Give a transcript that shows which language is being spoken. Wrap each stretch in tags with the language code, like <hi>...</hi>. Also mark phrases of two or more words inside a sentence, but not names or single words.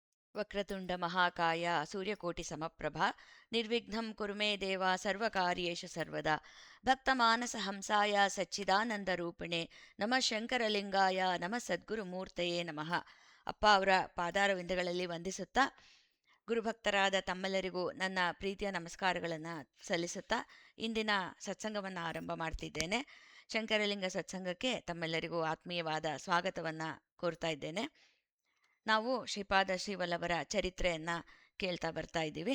<sa>ವಕ್ರತುಂಡ ಮಹಾಕಾಯ ಸೂರ್ಯಕೋಟಿ ಸಮಪ್ರಭ ನಿರ್ವಿಘ್ನಂ ಕುರು ಮೇ ದೇವ ಸರ್ವಕಾರ್ಯೇಷು ಸರ್ವದಾ ಭಕ್ತಮಾನಸ ಹಂಸಾಯ ಸಚ್ಚಿದಾನಂದ ರೂಪಿಣೆ ನಮಃ ಶಂಕರಲಿಂಗಾಯ ನಮಃ ಸದ್ಗುರು ಮೂರ್ತಯೇ ನಮಃ.</sa> <kn>ಅಪ್ಪ ಅವರ ಪಾದಾರವಿಂದಗಳಲ್ಲಿ ವಂದಿಸುತ್ತಾ ಗುರುಭಕ್ತರಾದ ತಮ್ಮೆಲ್ಲರಿಗೂ ನನ್ನ ಪ್ರೀತಿಯ ನಮಸ್ಕಾರಗಳನ್ನು ಸಲ್ಲಿಸುತ್ತಾ ಇಂದಿನ ಸತ್ಸಂಗವನ್ನು ಆರಂಭ ಮಾಡ್ತಿದ್ದೇನೆ. ಶಂಕರಲಿಂಗ ಸತ್ಸಂಗಕ್ಕೆ ತಮ್ಮೆಲ್ಲರಿಗೂ ಆತ್ಮೀಯವಾದ ಸ್ವಾಗತವನ್ನು ಕೋರ್ತಾ ಇದ್ದೇನೆ. ನಾವು ಶ್ರೀಪಾದ ಶ್ರೀವಲ್ಲಭರ ಚರಿತ್ರೆಯನ್ನು ಕೇಳ್ತಾ ಬರ್ತಾ ಇದ್ದೀವಿ.</kn>